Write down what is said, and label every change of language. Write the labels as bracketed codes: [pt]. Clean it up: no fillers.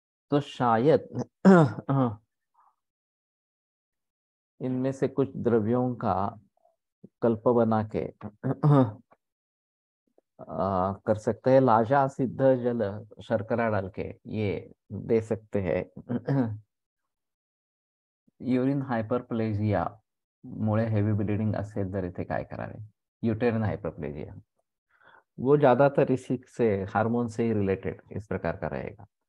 [hi] तो शायद इनमें से कुछ द्रव्यों का कल्प बना के कर सकते हैं। लाजा सिद्ध जल शर्करा डाल के ये दे सकते हैं। [mr] युरिन हायपरप्लेजिया मुळे हेवी ब्लीडिंग असेल तर इथे काय करावे? [hi] यूटेरिन हाइपरप्लेजिया वो ज्यादातर इसी से, हार्मोन से ही रिलेटेड इस प्रकार का रहेगा।